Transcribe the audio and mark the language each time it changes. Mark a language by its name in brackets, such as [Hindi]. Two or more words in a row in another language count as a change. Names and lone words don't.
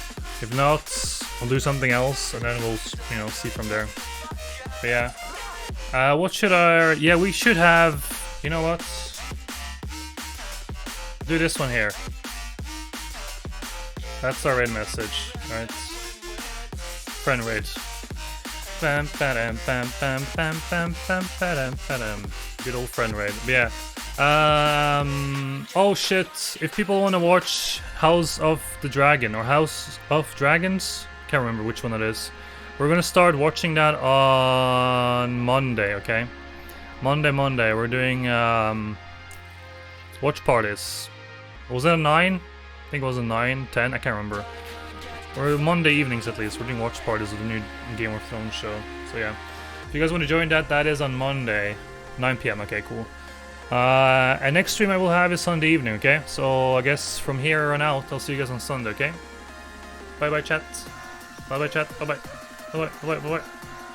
[English] If not, I'll do something else and then we'll, you know, see from there. But yeah. What should I... Yeah, we should have... You know what? Do this one here. That's our raid message, right? Friend raid. Bam, bam, bam, bam, bam, bam, bam, bam, bam. Good old friend raid. But yeah. Oh shit. If people want to watch House of the Dragon or House of Dragons, can't remember which one it is. We're gonna start watching that on Monday, okay? Monday, we're doing watch parties. Was it a 9? I think it was a 9, 10, I can't remember. Or Monday evenings at least, we're doing watch parties of the new Game of Thrones show. So yeah. If you guys want to join that, that is on Monday, 9 PM, okay, cool. And next stream I will have is Sunday evening, okay? So I guess from here on out, I'll see you guys on Sunday, okay? Bye bye chat. Bye bye chat. Bye bye. Bye bye. Bye bye. Bye bye.